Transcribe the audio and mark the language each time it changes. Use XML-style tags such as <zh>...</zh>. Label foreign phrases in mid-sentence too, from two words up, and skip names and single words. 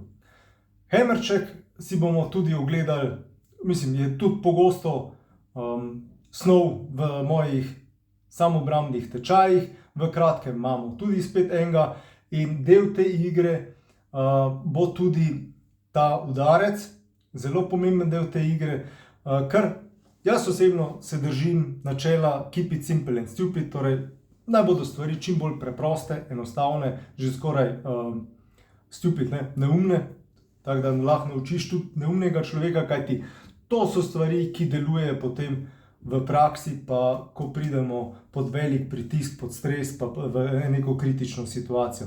<sl>Hemerček si bomo tudi ogledali, mislim, je tudi pogosto snov v mojih samoobrambnih tečajih, v kratkem imamo tudi spet enega, in del te igre bo tudi ta udarec, zelo pomemben del te igre, ker Jaz osebno se držim načela</sl> <en>keep it simple and stupid,</en> <sl>torej naj bodo stvari čim bolj preproste, enostavne, že skoraj stupid, neumne, tako da lahko naučiš tudi neumnega človeka, kajti to so stvari, ki delujejo potem v praksi, pa ko pridemo pod velik pritisk, pod stres, pa v neko kritično situacijo.</sl>